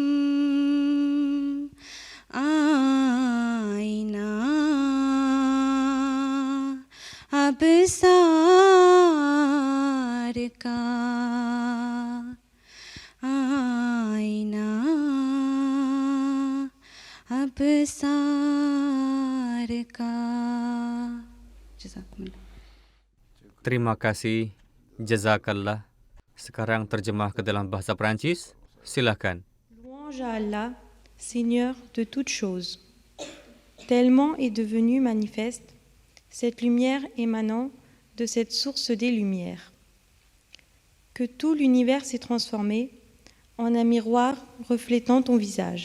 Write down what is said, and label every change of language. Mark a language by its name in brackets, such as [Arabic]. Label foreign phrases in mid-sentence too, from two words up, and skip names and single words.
[Urdu] आईना अब सार का आईना अब सार का. [Indonesian] Terima kasih, jazakallah. Sekarang terjemah ke dalam bahasa Perancis. Silakan. [French] Louange à Allah, Seigneur de toutes choses. Tellement est devenue manifeste cette lumière émanant de cette source des lumières, que tout l'univers s'est transformé en un miroir reflétant ton visage.